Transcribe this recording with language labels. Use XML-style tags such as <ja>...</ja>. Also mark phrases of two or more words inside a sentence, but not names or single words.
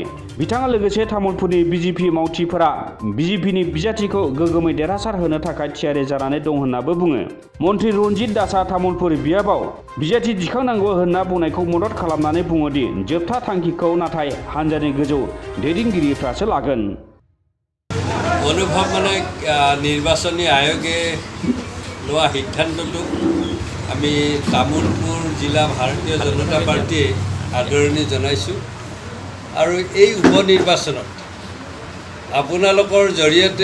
<brx>बिथाङा लोगोसे तामुलपुरनि बिजेपि मावथिफोरा बिजेपिनि बिजाथिखौ गोगोमै देरहासार होनो थाखाय थियारि जानानै दं होन्नाबो बुङो। मन्त्रि रन्जित दासआ तामुलपुर बियाबाव बिजाथि दिखांनांगौ होनना बुंनायखौ मदद खालामनानै बुङोदि जोबथा थांखिखौ नाथाय हान्जानि गोजौ दैदेनगिरिफ्रासो लागोन।</brx> <as>অনুভৱ মানে নিৰ্বাচনী আয়োগে লোৱা সিদ্ধান্তটোক আমি তামোলপুৰ জিলা ভাৰতীয় জনতা পাৰ্টীয়ে আদৰণি জনাইছোঁ আৰু এই উপনিৰ্বাচনত আপোনালোকৰ জৰিয়তে</as>